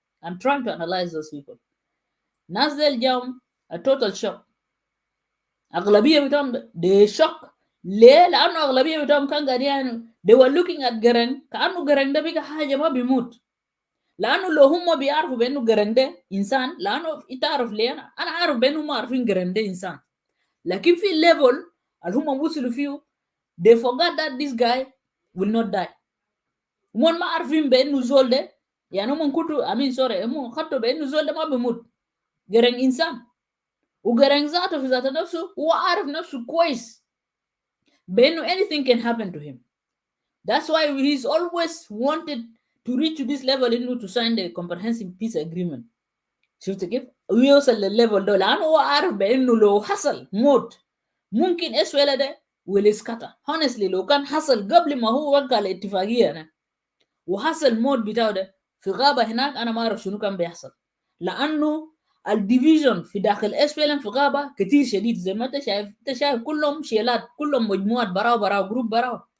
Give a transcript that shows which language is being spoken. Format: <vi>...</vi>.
<en>I'm trying to analyze those people.</en> <ar>ناس ديل جاهم</ar> <en>a total shock.</en> <ar>اغلبيه بتاعهم</ar> <en>they shock.</en> <ar>ليه؟ لانه اغلبيه بتاعهم كان قاعدين يعني</ar> <en>they were looking at</en> <ar>جرن كانه جرن ده بقى حاجه ما بيموت. لانه لو هم بيعرفوا بانه جرن ده انسان، لانه انت عارف ليه انا عارف بانه هم عارفين جرن ده انسان، لكن في الليفل اللي هم وصلوا فيه</ar> <en>they forgot that this guy will not die.</en> <ar>هم ما عارفين بانه زول ده يعني هم كنتوا امين سوري هم خدوا بانه زول ده ما بيموت. جرن انسان، وجرن ذاته في ذات نفسه هو عارف نفسه كويس بانه</ar> <en>anything can happen to him. That's why he's always wanted to reach to this level انه to sign the comprehensive peace agreement.</en> <ar>شفت كيف؟ ويوصل للليفل ده لانه هو عارف بانه لو حصل موت ممكن اسويلا ده</ar> <en>will scatter.</en> <ar>honestly لو كان حصل قبل ما هو وقع الاتفاقيه أنا وحصل موت بتاعه ده في غابه هناك، انا ما اعرف شنو كان بيحصل. لانه الديفيجن في داخل اسفل في غابه كتير شديد زي ما انت شايف كلهم شيلات، كلهم مجموعات براو جروب براو.</ar>